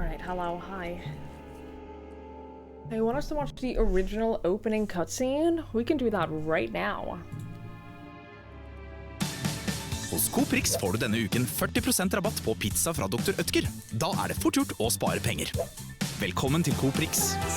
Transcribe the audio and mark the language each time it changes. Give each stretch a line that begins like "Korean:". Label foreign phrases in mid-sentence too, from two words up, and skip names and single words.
English: hello, hi. I want us to watch the original opening cutscene. We can do that right now.
Norwegian: Hos Coprix får du denne uken 40% rabatt på pizza fra Dr. Ødker. Da det fort gjort å spare penger. Velkommen til Coprix.